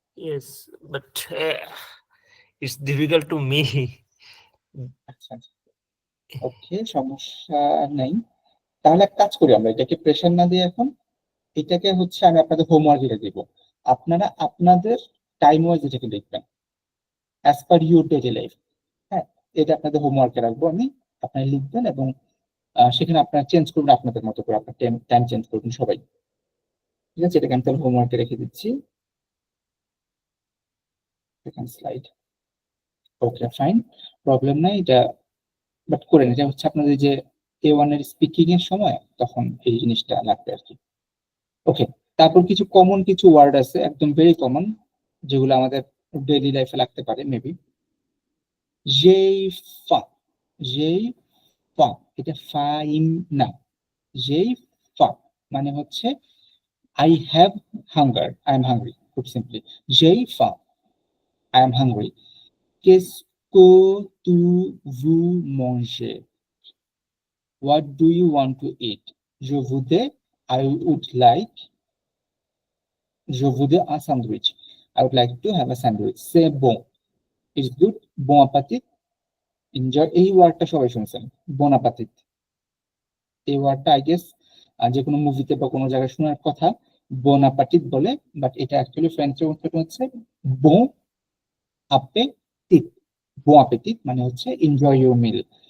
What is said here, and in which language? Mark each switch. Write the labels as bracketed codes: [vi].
[en] Yes, but it's difficult to me. [bn] আচ্ছা ওকে, সমস্যা নেই। তাহলে এক কাজ করি, আমরা এটাকে প্রেশার না দিয়ে এখন এটাকে হচ্ছে আমি আপনাদের হোমওয়ার্ক এটা দিব, আপনারা আপনাদের টাইম ওয়াইজ এটাকে লিখবেন as per your daily life. হ্যাঁ, এটা আপনাদের হোমওয়ার্কে রাখবো আমি, আপনারা লিখবেন এবং সেখানে আপনারা চেঞ্জ করবেন আপনাদের মতো করে, আপনার টাইম চেঞ্জ করবেন সবাই, ঠিক আছে? এটাকে আমি তাহলে হোমওয়ার্কে রেখে দিচ্ছি, second slide. Okay fine, problem নাই, এটা বাট করেন, এটা হচ্ছে আপনাদের যে A1 এর স্পিকিং এর সময় তখন এই জিনিসটা লাগবে আর কি। ওকে, তারপর কিছু কমন কিছু ওয়ার্ড আছে, একদম ভেরি কমন, যেগুলো আমাদের ডেইলি লাইফে লাগতে পারে মেবি। জেই ফা, জেই ফা, এটা ফাইম না, যেই ফা মানে হচ্ছে [en] I have hunger, I am hungry, [bn] খুব সিম্পলি যেই ফা [en] I am hungry. [fr] Qu'est-ce que tu veux manger? [en] What do you want to eat? [fr] Je voudrais, [en] I would like, [fr] je voudrais un sandwich. [en] I would like to have a sandwich. [fr] C'est bon. [en] It's good. [fr] Bon appétit. [en] Enjoy. [bn] এই ওয়ার্ডটা সবাই শুনছেন, bon appétit। এই ওয়ার্ডটা I guess যে কোনো মুভিতে বা কোনো জায়গায় শোনার কথা, bon appétit বলে, বাট এটা অ্যাকচুয়ালি ফ্রেঞ্চে হচ্ছে bon appétit। [en] bon appétit [bn] মানে হচ্ছে [en] enjoy your meal.